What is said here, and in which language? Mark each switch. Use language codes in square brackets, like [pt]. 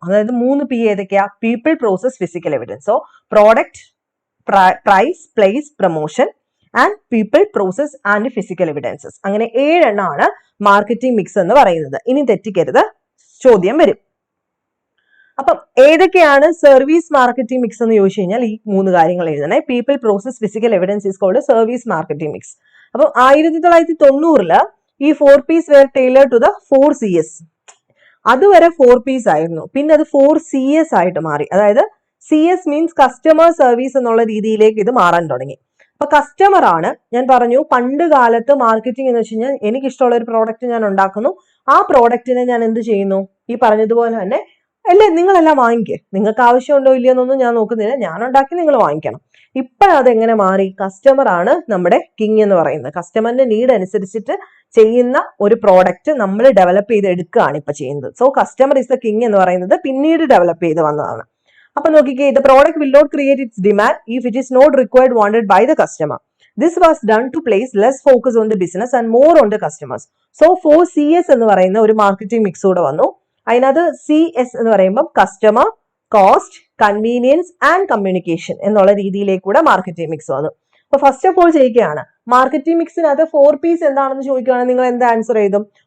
[ml] അതായത് 3P ഏതൊക്കെയാ? People, process, physical evidence. So product, price, place, promotion and people, process and physical evidences. അങ്ങനെ 7 marketing mix എന്ന് പറയുന്നത്. ഇനി തെറ്റിക്കരുത്, ചോദ്യം വരും. അപ്പം ഏതൊക്കെയാണ് സർവീസ് മാർക്കറ്റിംഗ് മിക്സ് എന്ന് ചോദിച്ചു കഴിഞ്ഞാൽ ഈ 3 കാര്യങ്ങൾ എഴുതണേ. [en] People, process, physical evidence is called service marketing mix. [ml] അപ്പം 1990 ഈ [en] 4Ps were tailored to the 4CS. [ml] അതുവരെ 4Ps ആയിരുന്നു, പിന്നെ അത് 4CS ആയിട്ട് മാറി. അതായത് [en] CS means customer service [ml] എന്നുള്ള രീതിയിലേക്ക് ഇത് മാറാൻ തുടങ്ങി. അപ്പൊ കസ്റ്റമർ ആണ്, ഞാൻ പറഞ്ഞു പണ്ട് കാലത്ത് മാർക്കറ്റിംഗ് എന്ന് വെച്ച് കഴിഞ്ഞാൽ എനിക്ക് ഇഷ്ടമുള്ള ഒരു പ്രോഡക്റ്റ് ഞാൻ ഉണ്ടാക്കുന്നു, ആ പ്രോഡക്റ്റിനെ ഞാൻ എന്ത് ചെയ്യുന്നു? ഈ പറഞ്ഞതുപോലെ തന്നെ അല്ലേ, നിങ്ങളെല്ലാം വാങ്ങിക്കുക, നിങ്ങൾക്ക് ആവശ്യമുണ്ടോ ഇല്ലയെന്നൊന്നും ഞാൻ നോക്കുന്നില്ല, ഞാൻ ഉണ്ടാക്കി നിങ്ങൾ വാങ്ങിക്കണം. ഇപ്പോഴത് എങ്ങനെ മാറി? കസ്റ്റമർ ആണ് നമ്മുടെ കിങ് എന്ന് പറയുന്നത്. കസ്റ്റമറിന്റെ നീഡ് അനുസരിച്ചിട്ട് ചെയ്യുന്ന ഒരു പ്രോഡക്റ്റ് നമ്മൾ ഡെവലപ്പ് ചെയ്ത് എടുക്കുകയാണ് ഇപ്പൊ ചെയ്യുന്നത്. [en] so customer is the king [ml] എന്ന് പറയുന്നത് പിന്നീട് ഡെവലപ്പ് ചെയ്ത് വന്നതാണ്. അപ്പൊ നോക്കിക്കേ, [en] The product will not create its demand if it is not required wanted by the customer. This was done to place less focus on the business and more on the customers. [ml] So 4CS എന്ന് പറയുന്ന ഒരു marketing mix കൂടെ വന്നു. അതിനകത്ത് CS എന്ന് പറയുമ്പോൾ [en] customer, cost, convenience and communication [ml] എന്നുള്ള രീതിയിലേക്ക് കൂടെ മാർക്കറ്റിംഗ് മിക്സ് വന്നു. അപ്പൊ [en] first of all [ml] ചെയ്യുകയാണ്, മാർക്കറ്റിംഗ് മിക്സിനകത്ത് 4Ps എന്താണെന്ന് ചോദിക്കുകയാണെങ്കിൽ നിങ്ങൾ എന്താ ആൻസർ ചെയ്തും?